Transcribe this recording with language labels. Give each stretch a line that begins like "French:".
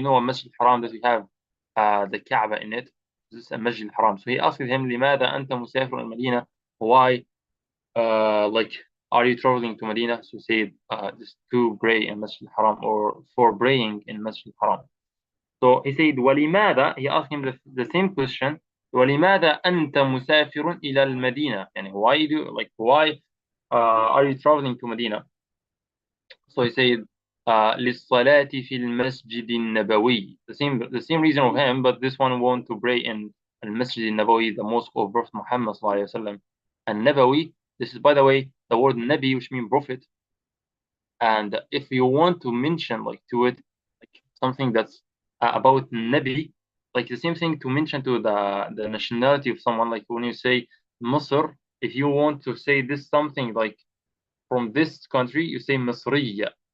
English: You know a Masjid al-Haram that we have the Kaaba in it. This is a Masjid al-Haram. So he asked him
Arabic: لماذا أنت مسافر المدينة.
English: Why like are you traveling to Medina? So say just to pray in Masjid al-Haram or for praying in Masjid al-Haram. So he said ولماذا. He asked him the same question.
Arabic: ولماذا أنت مسافر إلى المدينة.
English: يعني why are you traveling to Medina? So he said
Arabic: للصلاة في المسجد النبوي.
English: The same reason of him, but this one want to pray in
Arabic: المسجد النبوي,
English: the mosque of Prophet Muhammad
Arabic: صلى الله عليه وسلم.
English: And Nabawi, this is by the way the word Nabi, which means prophet. And if you want to mention like to it like something that's about Nabi, like the same thing to mention to the nationality of someone, like when you say Misr, if you want to say this something like from this country, you say Misriya.